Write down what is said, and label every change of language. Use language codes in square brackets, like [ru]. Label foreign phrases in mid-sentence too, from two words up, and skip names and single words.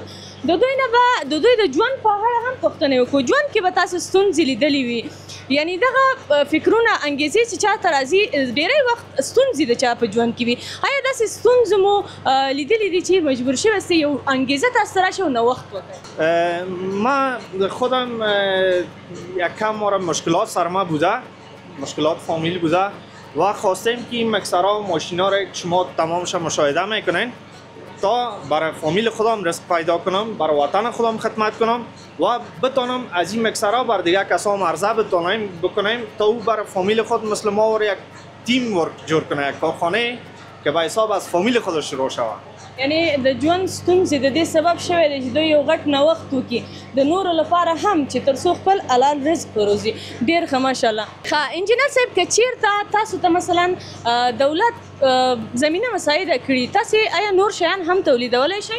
[ps] د دوی نه به د دوی د ژوند په اړه هم پوښتنې وکړو. ژوند کې به تاسو ستونزې لیدلې وي، یعنی دغه فکرونه انګیزې چې چاته راځي ډیری وخت ستونزې د چا په ژوند کې وي. آیا داسې ستونزې مو لیدلې دي چې مجبور شوي یاستئ یو انګیزه تاسو ته راشي او نوښت وکړئ؟ [fa] ما خودم یکم مورد مشکلات سر ما بوده، مشکلات فامیل بوده و خواستیم که این مکسرها و ماشینا را شما تمامش مشاهده میکنین تا برای فامیل خودم رزق پیدا کنم، برای وطن خودم خدمت کنم و بتانم از این مکسرها بر دیگه کسا عرضه بکنیم تا او برای فامیل خود مثل ما و یک [en] team work [fa] جور کنه، یک کارخانه که به حساب از فامیل خودش شروع شود. [ps] یعنی د ژوند ستونزې د دې سبب شوی دی چې دوی یو غټ نوښت وکړي د نورو لپاره هم چې تر څو خپل حلال رزق وروزي. ډېر ښه ماشاءالله. ښه انجینر صاحب، که چېرته تاسو ته مثلا دولت زمینه مساعده کړي، تاسې آیا نور شیان هم تولیدولی شئ؟